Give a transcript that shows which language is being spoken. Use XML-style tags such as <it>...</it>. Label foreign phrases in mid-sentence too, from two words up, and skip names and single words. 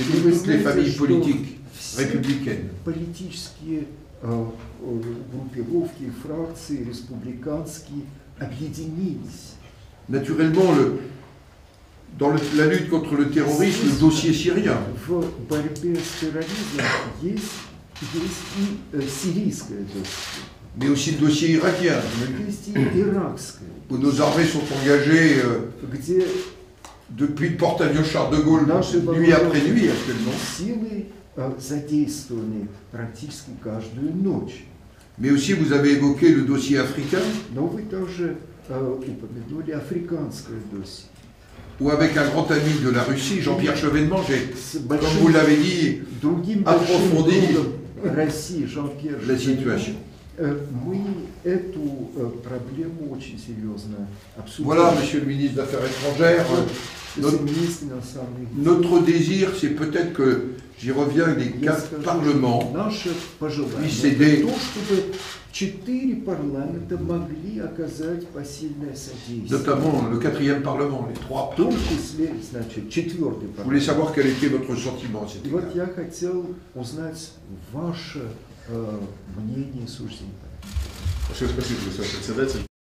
<ru>И</ru> <fr>nous</fr> <ru>вы</ru> <fr>toutes les</fr> <ru>знаете,</ru> <fr>familles</fr> <ru>что</ru> <fr>politiques</fr> <ru>все</ru> <fr>républicaines.</fr> <ru>политические группировки, фракции, республиканские объединились.</ru> <fr>Naturellement, dans la lutte contre le terrorisme, le dossier syrien,</fr> <ru>В борьбе с терроризмом есть и сирийское досье,</ru> <fr>mais aussi le dossier irakien,</fr> <ru>но есть и иракское,</ru> <fr>où nos armées sont engagées</fr> <ru>где</ru> <fr>depuis le porte-avions Charles de Gaulle,</fr> <ru>наши</ru> <fr>nuit après nuit</fr> <ru>вооруженные</ru> <fr>actuellement,</fr> <ru>силы задействованы практически каждую ночь.</ru> <fr>mais aussi vous avez évoqué le dossier africain,</fr> <ru>Но вы тоже упомянули африканское досье.</ru> <fr>où avec un grand ami de la Russie, Jean-Pierre Chevènement, j'ai,</fr> <ru>С</ru> <fr>comme</fr> <ru>большим</ru> <fr>vous l'avez dit,</fr> <ru>другим</ru> <fr>approfondi</fr> <ru>большим другом России, Жан-Пьер</ru> <fr>la</fr> <ru>Шевченко,</ru> <fr>situation.</fr> <ru>мы эту проблему очень серьезно обсудили.</ru> <fr>Voilà, Monsieur le ministre des Affaires étrangères, notre désir, c'est peut-être que, j'y reviens, les 4 parlements</fr> <ru>Наше пожелание</ru> <fr>puissent aider</fr> <ru>то, чтобы 4 парламента могли оказать посильное содействие.</ru> <fr>notamment le 4e Parlement, les 3</fr> <ru>В том</ru> <fr>parlements.</fr> <ru>числе, значит, 4-й</ru> <fr>Je voulais</fr> <ru>парламент.</ru> <fr>savoir quel était votre sentiment à cet</fr> <ru>И вот</ru> <fr>égard.</fr> <ru>я хотел узнать ваше мнение и суждение. Большое спасибо, господин председатель.</ru>